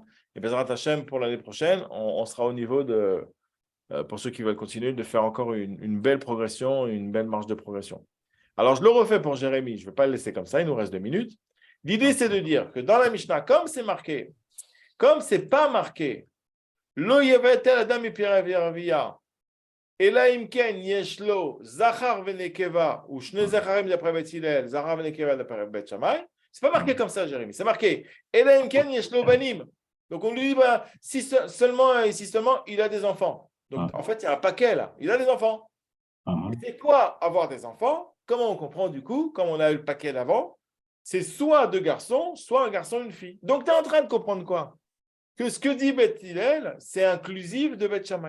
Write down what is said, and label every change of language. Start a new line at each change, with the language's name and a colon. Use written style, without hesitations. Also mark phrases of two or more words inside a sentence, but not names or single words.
French: Et
Hebrew: בעזרת השם,
French: pour l'année prochaine, on sera au niveau de, pour ceux qui veulent continuer, de faire encore une belle progression, une belle marge de progression. Alors, je le refais pour Jérémy. Je ne vais pas le laisser comme ça. Il nous reste 2 minutes. L'idée, c'est de dire que dans la Mishnah, comme c'est marqué, comme ce n'est pas marqué,
Hebrew: לא יבטל אדם מפריה ורביה. אלא אם כן יש לו זכר ונקבה ou שני זכרים d'après Bet Hillel, זכר ונקבה d'après Bet Shammai.
French: C'est pas marqué comme ça, Jérémy. C'est marqué
Hebrew: אלא אם כן יש לו בנים.
French: Donc on lui dit si seulement il a des enfants. Donc en fait il y a un paquet là. Il a des enfants. C'est quoi avoir des enfants? Comment on comprend du coup? Comme on a eu le paquet d'avant, c'est soit 2 garçons, soit un garçon et une fille. Donc tu es en train de comprendre quoi? Que ce que dit Bet Hillel, c'est inclusif de Bet Shammai.